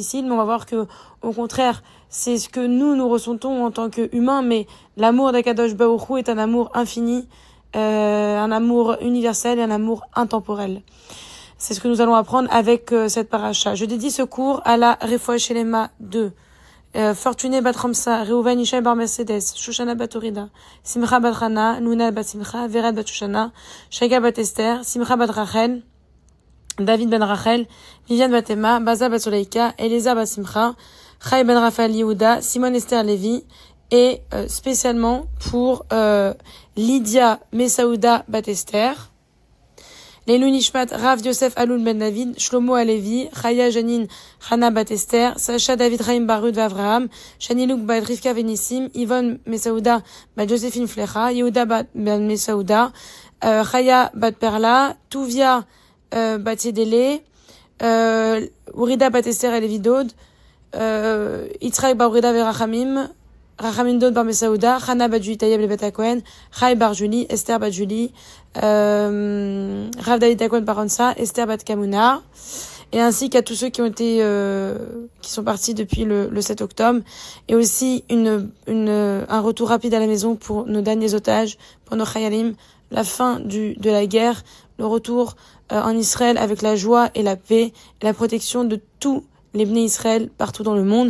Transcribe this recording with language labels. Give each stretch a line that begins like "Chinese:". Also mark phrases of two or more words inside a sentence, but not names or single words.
French: Mais on va voir que, au contraire, c'est ce que nous ressentons en tant qu'humains. Mais l'amour d'
Hebrew: Akadosh Baruch Hu
French: est un amour infini, un amour universel et un amour intemporel. C'est ce que nous allons apprendre avec cette paracha. Je dédie ce cours à la
Hebrew: Refoua Shelema
French: 2. Fortuné bat Ramsa, Reuven Ishaï bar Mercedes, Shoshana bat Orida, Simcha bat Hana, Nuna bat Simcha, Vered bat Shoshana, Shaiga bat Esther, Simcha bat Rachel, David ben Rachel, Viviane bat Emma, Baza bat Soleika, Elisa bat Simcha, Chai ben Raphaël Yehuda, Simone Esther Lévi, et spécialement pour Lydia Mesaouda bat Esther,
Hebrew: Leilu Nishmat,
French: Rav Yosef Aloun Ben David, Shlomo Alevi, Chaya Janine, Hana Bat Esther, Sacha David Chaim Barud Vavram, Shani Luke Bat Rivka Venissim, Yvonne Mesaouda Bat Joséphine Flecha, Yehuda Bat Ben Mesaouda, Chaya Bat Perla, Tuvia Bat Yedele, Urida Bat Esther Elevidod, Yitzhak Bar Urida Verachamim, Rachamim Dod Bar Mesaouda, Hana Bat Julie Tayeb Lebet Akohen, Chai Bar Julie, Esther Bat Julie, Rav David Akohen Paronsa, Esther Bat Kamuna, et ainsi qu'à tous ceux qui ont été, qui sont partis depuis le 7 octobre, et aussi un retour rapide à la maison pour nos derniers otages, pour nos chayalim, la fin de la guerre, le retour en Israël avec la joie et la paix, et la protection de tous les Bnei Israël partout dans le monde.